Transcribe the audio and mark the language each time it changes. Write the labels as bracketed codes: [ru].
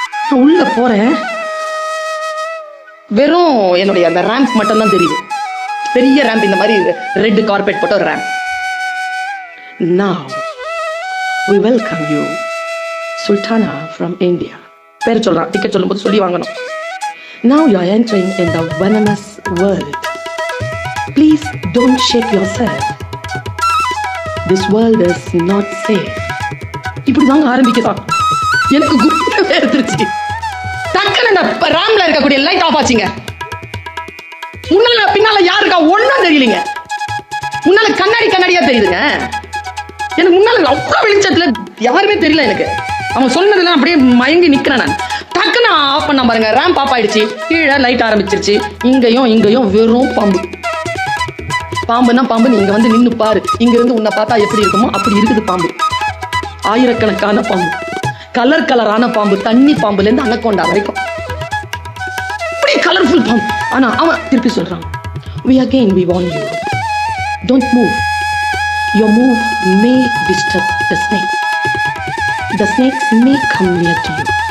[ta] நான் உள்ள போறேன், வெறும் என்னுடைய அந்த ரேம்ப் மட்டும் தான் தெரியுது. பெரிய ரேம்ப், இந்த மாதிரி ரெட் கார்பெட் போட்ட ஒரு ramp. [en] Now we welcome you, Sultana from India. [ta] பேர் சொல்றான், டிக்கெட் சொல்லும்போது சொல்லி வாங்கணும். [en] Now you are entering in the venomous world. Please don't shake yourself. This world is not safe. [ta] இப்படி தாங்க ஆரம்பிக்குதான். எனக்கு குப்பு வேர்த்துருச்சு. டக்குன்னு இந்த ரேம்ல இருக்கக்கூடிய லைட் ஆஃப் ஆச்சுங்க. முன்னால பின்னால யாருக்கா ஒன்னும் தெரியலீங்க. முன்னால கண்ணாடியா தெரியுதுங்க. எனக்கு முன்னால அவ்வளவு வெளிச்சத்துல யாருமே தெரியல எனக்கு. அவன் சொன்னதெல்லாம் அப்படியே மயங்கி நிக்கிறேன் நான். டக்குன்னு ஆஃப் பண்ண பாருங்க, ரேம்ப் ஆஃப் ஆயிடுச்சு. கீழே லைட் ஆரம்பிச்சிருச்சு. இங்கேயும் வெறும் பாம்பு. பாம்புன்னா பாம்பு, நீங்க வந்து நின்னு பாரு. இங்க இருந்து உன்னை பார்த்தா எப்படி இருக்குமோ அப்படி இருக்குது பாம்பு. ஆயிரக்கணக்கான பாம்பு, கலரான பாம்பு, தண்ணி பாம்புல இருந்து அனகோண்டா வரைக்கும் இப்படி கலர்ஃபுல் பாம்பு. ஆனா அவன் திருப்பி சொல்றான், [en] we warn you, don't move. Your move may disturb the snake. The snakes may come near to you.